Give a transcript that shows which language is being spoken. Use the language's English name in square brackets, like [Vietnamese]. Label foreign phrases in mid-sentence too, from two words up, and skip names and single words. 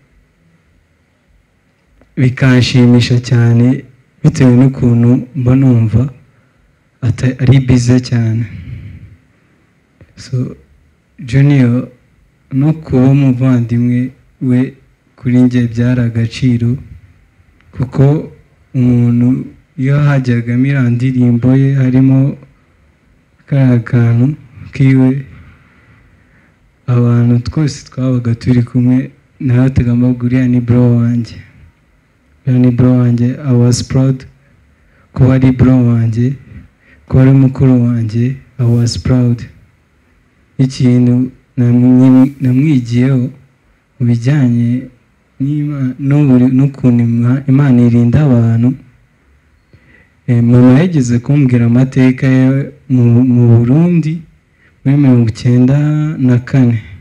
[Kinyarwanda] bikanshimisha cyane bitewe n'ukuntu mba numva ari bize cyane so Junior no kuba umuvandimwe we kuri njye byari agaciro kuko umuntu iyo hajyagamo iriya ndirimbo ye harimo kariya kantu kiwe abantu twose twabaga turi kumwe nawe tugomba uriya ni bro wanjye [English] I was proud [Kinyarwanda] kuba ari bro wanjye kuba ari mukuru wanjye [English] I was proud [Kinyarwanda] ikintu namwigiyeho mu bijyanye n'ukuntu Imana irinda abantu mama yageze kumbwira amateka ye mu Burundi muri 1994